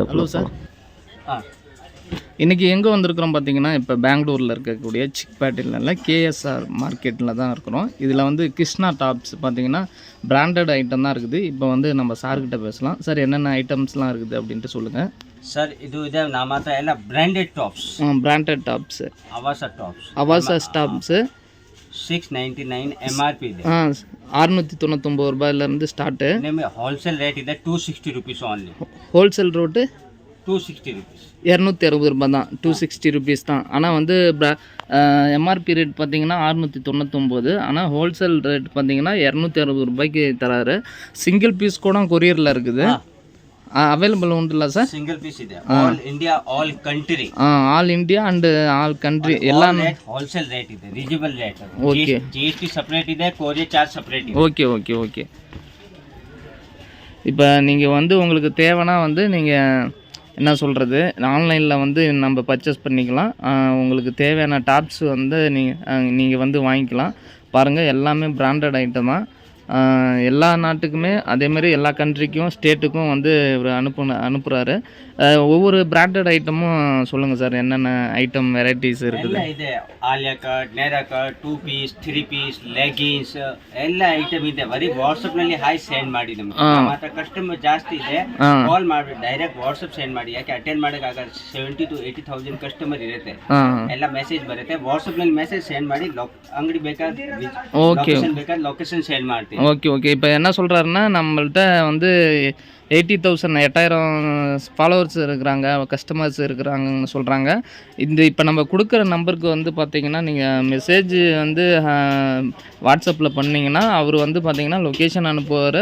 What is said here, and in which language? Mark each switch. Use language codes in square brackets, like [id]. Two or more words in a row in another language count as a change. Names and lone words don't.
[ta] ஹலோ சார். இன்றைக்கி எங்கே வந்திருக்கிறோம் பார்த்தீங்கன்னா, இப்போ பெங்களூரில் இருக்கக்கூடிய சிக்பேட்டில் கேஎஸ்ஆர் மார்க்கெட்டில் தான் இருக்கிறோம். இதில் வந்து கிருஷ்ணா டாப்ஸ் பார்த்தீங்கன்னா [en] branded item [ta] தான் இருக்குது. இப்போ வந்து நம்ம சார்கிட்ட பேசலாம். சார் என்னென்ன ஐட்டம்ஸ்லாம் இருக்குது அப்படின்ட்டு சொல்லுங்கள். [kn] ಸರ್ ಇದು ಇದೆ ನಮ್ಮ ಹತ್ರ ಎಲ್ಲ [en] branded tops. branded tops, [kn] ಅವಾಸ ಟಾಪ್ಸ್ 699 MRP ಇದೆ. 699 ರೂಪಾಯಿಲಿಂದ ಸ್ಟಾರ್ಟ್. ನಿಮಗೆ [en] wholesale rate [kn] ಇದೆ 260 [en] rupees only. wholesale road [ta] 260 rupees. 260 ரூபாய் தான், 260 rupees தான். ஆனால் வந்து [en] MRP rate [ta] பார்த்தீங்கன்னா 699. ஆனால் [en] wholesale rate [ta] பார்த்தீங்கன்னா 260 ரூபாய்க்கு தராரு. [en] single piece [ta] கூட கொரியரில் இருக்குது. [kn] ಅವೈಲಬಲ್ ಉಂಟಲ್ಲ ಸರ್? [en] single piece [kn] ಇದೆ. [en] all India, all country. all India and all country ಎಲ್ಲ wholesale rate [kn] ಇದೆ, [en] reasonable rate. [kn] ಓಕೆ. [en] GST separate [kn] ಇದೆ, [en] courier charge separate [kn] ಇದೆ. [ta] ஓகே ஓகே ஓகே. இப்போ நீங்கள் வந்து உங்களுக்கு தேவைன்னா வந்து நீங்கள் என்ன சொல்கிறது, ஆன்லைனில் வந்து நம்ம பர்ச்சேஸ் பண்ணிக்கலாம். உங்களுக்கு தேவையான டாப்ஸ் வந்து நீங்கள் வந்து வாங்கிக்கலாம். பாருங்கள், எல்லாமே [en] branded item [ta] தான். எல்லா நாட்டுக்குமே அதேமாதிரி எல்லா கண்ட்ரிக்கும் ஸ்டேட்டுக்கும் வந்து இவர் அனுப்புகிறாரு. ஒவ்வொரு பிராண்டட் ஐட்டமும் சொல்லுங்கள் சார், என்னென்ன [en] item varieties [ta] இருக்குது? [kn] ಇದೆ ಆಲಿಯಾ ಕಟ್, ನೇರಾ ಕಟ್, 2 ಪೀಸ್, 3 ಪೀಸ್, ಲೆಗಿನ್ಸ್ ಎಲ್ಲ ಐಟಮ್ ಇದೆ. ಬರೀ ವಾಟ್ಸಪ್ ನಲ್ಲಿ [en] hi send [kn] ಮಾಡಿ. ನಮಗೆ ಮಾತ್ರ ಕಸ್ಟಮರ್ ಜಾಸ್ತಿ ಇದೆ, ಕಾಲ್ ಮಾಡಿ [en] direct WhatsApp send [kn] ಮಾಡಿ. ಯಾಕೆ ಅಟೆಂಡ್ ಮಾಡಕ್ಕೆ ಆಗಲ್ಲ, 70 to 80,000 ಕಸ್ಟಮರ್ ಇರುತ್ತೆ. ಎಲ್ಲ ಮೆಸೇಜ್ ಬರುತ್ತೆ. ವಾಟ್ಸಪ್ ನಲ್ಲಿ [en] message send [kn] ಮಾಡಿ, ಅಂಗಡಿ ಬೇಕಾದ್ರೆ [en] location send [kn] ಮಾಡ್ತೀವಿ. [ta] ஓகே ஓகே. இப்போ என்ன சொல்கிறாருன்னா, நம்மள்ட்ட வந்து 80,000 ஃபாலோவர்ஸ் இருக்கிறாங்க, கஸ்டமர்ஸ் இருக்கிறாங்கன்னு சொல்கிறாங்க. இப்போ நம்ம கொடுக்குற நம்பருக்கு வந்து பார்த்திங்கன்னா, நீங்கள் மெசேஜ் வந்து வாட்ஸ்அப்பில் பண்ணிங்கன்னா அவர் வந்து பார்த்திங்கன்னா லொக்கேஷன் அனுப்புவார்.